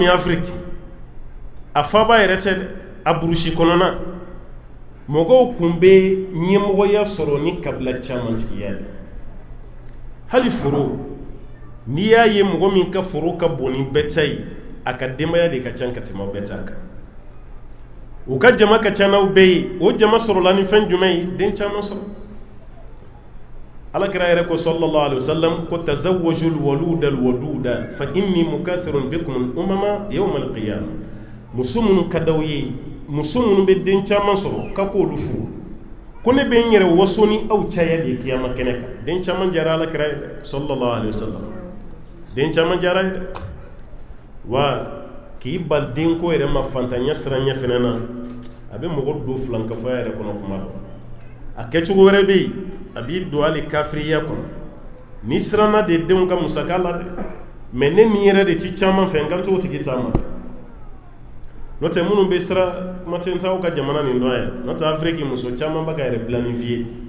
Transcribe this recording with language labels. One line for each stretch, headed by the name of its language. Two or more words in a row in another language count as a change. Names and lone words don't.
Bambara: min Afrique a faaba yɛrɛ tɛ a burusi kɔnɔna mɔgɔw kun bɛ ɲɛmɔgɔya sɔrɔ ni kabila caman tigiya ye hali foro n'i y'a ye mɔgɔ min ka foro ka bon ni bɛɛ ta ye a ka denbaya de ka ca ka tɛmɛ bɛɛ ta kan u ka jama ka ca n'aw bɛɛ ye o jama sɔrɔla ni fɛn jumɛn ye den caman sɔrɔ Alakira yɛrɛ ko
Arabic: صلى الله عليه وسلم
Bambara: ko
Arabic: تزوجوا الولود الودود فإني مكاثر بكم الأمم يوم القيامة
Bambara: muso minnu ka d'aw ye muso minnu bɛ den caman sɔrɔ ka k'olu furu ko ne bɛ n yɛrɛ waso ni aw caya de kiyama kɛnɛ kan den caman jara Alakira ye dɛ
Arabic: صلى الله عليه وسلم
Bambara: den caman jara ye dɛ wa k'i ban den ko yɛrɛ ma fantanya siranya fɛnɛ na a bɛ mɔgɔ don filankafaya yɛrɛ kɔnɔ kuma dɔ a kɛcogo wɛrɛ bɛ yen a b'i don hali kafiriya kɔnɔ n'i siranna de denw ka musaka la dɛ mais ne min yɛrɛ de ti caman fɛ n kan t'o tigi ta ma n'o tɛ minnu bɛ sira kuma tɛ n t'aw ka jamana nin dɔn yan n'o tɛ Afrique muso caman bɛ ka yɛrɛ planifier